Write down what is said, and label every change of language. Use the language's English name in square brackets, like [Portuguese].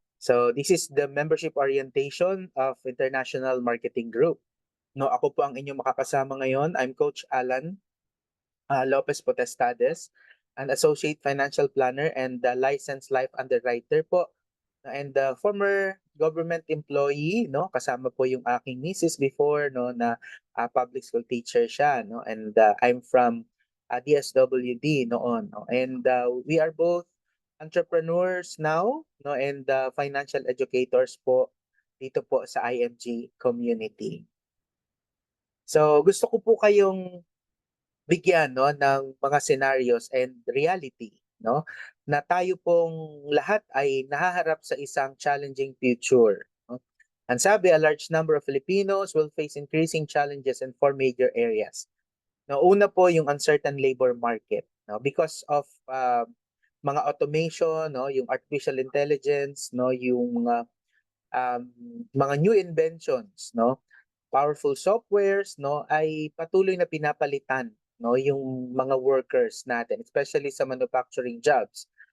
[English] So this is the membership orientation of International Marketing Group. [Filipino] No, ako po ang inyong makakasama ngayon. [English] I'm Coach Alan Lopez Potestades, an associate financial planner and licensed life underwriter po. And former government employee, no? [Filipino] Kasama po yung aking misis before, no, na public school teacher siya, no? [English] And I'm from DSWD noon, no? And we are both entrepreneurs now, no, and financial educators po [Filipino] dito po sa [English] IMG community. [Filipino] So gusto ko po kayong bigyan, no, ng mga [English] scenarios and reality, [Filipino] no, na tayo pong lahat ay nahaharap sa isang [English] challenging future, [Filipino] no? Ang sabi, [English] a large number of Filipinos will face increasing challenges in four major areas. [Filipino] No, una po yung [English] uncertain labor market, [Filipino] no, [English] because of [Filipino] mga automation, no, yung [English] artificial intelligence, [Filipino] no, yung um, mga [English] new inventions, [Filipino] no, [English] powerful softwares, [Filipino] no, ay patuloy na pinapalitan, no, yung mga workers natin, especially sa [English] manufacturing jobs.